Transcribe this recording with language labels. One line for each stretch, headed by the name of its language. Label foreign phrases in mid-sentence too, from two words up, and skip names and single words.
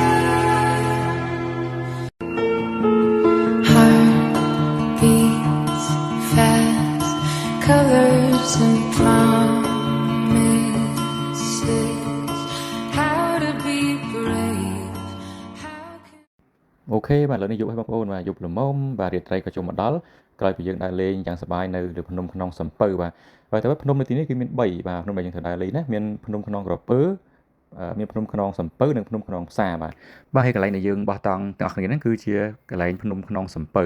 English: Heart beats fast, colors and promises. How to be brave? How can
Khmer: โอเคបាទលើនេះយុបឲ្យបងប្អូនបាទយុបល្មមបាទរាត្រីក៏ចូលមកដល់ក្រោយពីយើងដើរលេងយ៉ាងសប្បាយនៅលើភ្នំក្នុងសំពៅបាទតែភ្នំនៅទីនេះគឺមាន3បាទភ្នំដែលយើងត្រូវដើរលេង ណាមានភ្នំក្នុងក្រពើមានភ្នំក្នុងសំពៅនិងភ្នំក្នុងផ្សារបាទហើយកន្លែងដែលយើងបោះតង់ទាំងអស់គ្នាហ្នឹងគឺជាកន្លែងភ្នំក្នុងសំពៅ